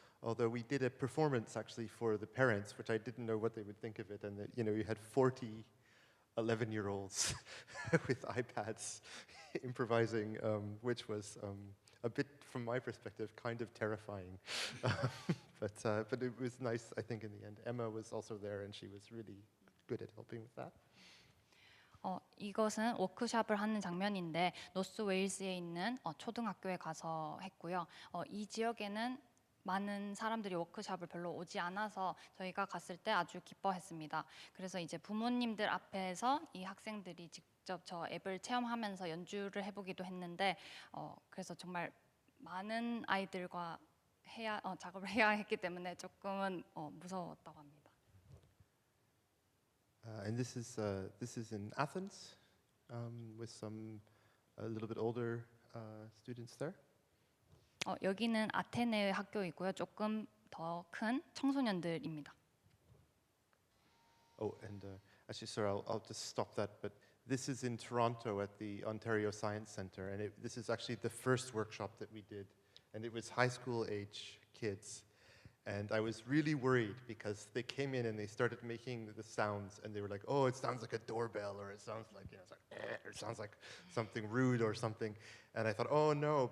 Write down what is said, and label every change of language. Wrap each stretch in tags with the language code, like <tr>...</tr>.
<en>Although we did a performance actually for the parents, which I didn't know what they would think of it, and that, you had 40 11-year-olds with iPads improvising, which was a bit, from my perspective, kind of terrifying. But it was nice, I think, in the end. Emma was also there, and she was really good at helping with that.</en> <ko>이것은 워크숍을 하는 장면인데 노스 웨일스에 있는 초등학교에 가서 했고요. 이 지역에는 많은 사람들이 워크숍을 별로 오지 않아서 저희가 갔을 때 아주 기뻐했습니다. 그래서 이제 부모님들 앞에서 이 학생들이 직접 저 앱을 체험하면서 연주를 해보기도 했는데 그래서 정말 많은 아이들과 작업을 해야 했기 때문에 조금은 무서웠다고 합니다.</ko> <en>And this is in Athens, with some a little bit older students there.</en> <ko>여기는 아테네 학교이고요. 조금 더 큰 청소년들입니다.</ko> <en>Oh, and actually, sorry, I'll just stop that. But this is in Toronto at the Ontario Science Centre, and this is actually the first workshop that we did, and it was high school age kids. And I was really worried because they came in and they started making the sounds, and they were like, "Oh, it sounds like a doorbell, or it sounds like it's like, or it sounds like something rude or something." And I thought, "Oh no!"</en>